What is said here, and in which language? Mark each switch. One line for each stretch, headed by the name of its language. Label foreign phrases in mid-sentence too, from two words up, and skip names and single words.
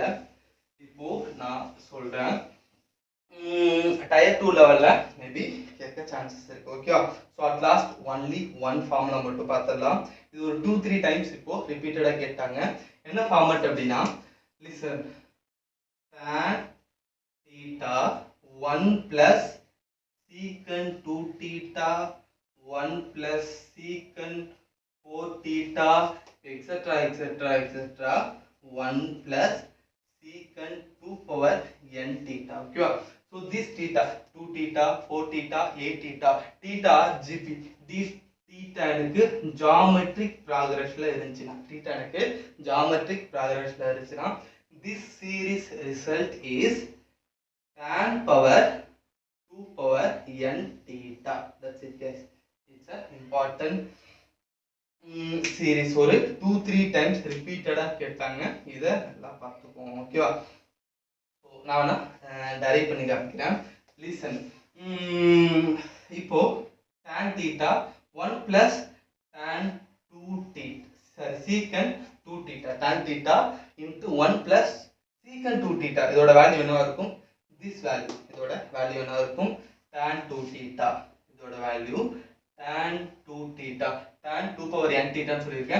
Tamil: இப்போ நான் சொல்றேன் டயர் 2
English: levella maybe
Tamil: கேட்க சான்சஸ் இருக்கு ஓகேவா
English: so at last only one formula
Tamil: மட்டும் பார்த்தறலாம் இது ஒரு 2 3 டைம்ஸ் இப்போ ரிப்பீட்டடா கேட்டாங்க என்ன ஃபார்மட் அப்படினா
English: listen tan theta 1 plus secant 2 theta 1 plus secant 4 theta etc 1 plus secant 2 power n theta okay so this theta 2 theta 4 theta 8 theta theta gp this theta எனக்கு geometric progression
Tamil: ல இருந்துச்சுனா
English: theta எனக்கு geometric progression
Tamil: ல இருந்துச்சுனா
English: this series result is tan power 2 power n theta that's it guys it's a important series
Tamil: ஒரு 2 3
English: times repeated
Tamil: கேட்டாங்க இத நல்லா பார்த்துக்கோங்க
English: okay-va so
Tamil: நான் டைரக்ட் பண்ணி காமிக்கிறேன்
English: listen இப்போ tan theta 1 plus tan 2 theta sorry secant 2 theta tan theta into 1 plus secant 2 theta
Tamil: இதோட வேல்யூ என்னவா இருக்கும்
English: this value
Tamil: இதோட வேல்யூ என்னவா இருக்கும்
English: tan 2 theta
Tamil: இதோட வேல்யூ
English: tan 2 theta tan 2 power n theta
Tamil: ன்னு சொல்லிருக்கேன்.